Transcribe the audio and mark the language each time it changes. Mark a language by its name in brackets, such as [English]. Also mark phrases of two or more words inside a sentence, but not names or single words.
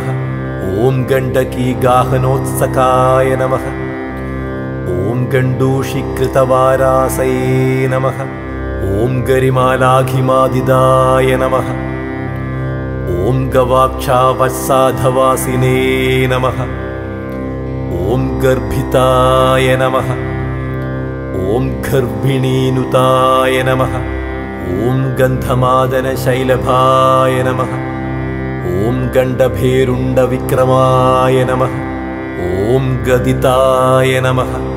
[Sanskrit] ഓം ഗണ്ഡകീഗാഹനോത്സകായ നമഃ. ഓം ഗണ്ഡൂഷീകൃതവാരാസയേ നമഃ. ഓം ഗരിമാലാഘിമാദിദായ നമഃ. ഓം ഗവാക്ഷാവത്സാധവാസിനേ നമഃ. ॐ गर्भिताय नमः ॐ गर्भिणीनुताय नमः ॐ गन्धमादनशैलभाय नमः ॐ गण्डभेरुण्डविक्रमाय नमः ॐ गदिताय नमः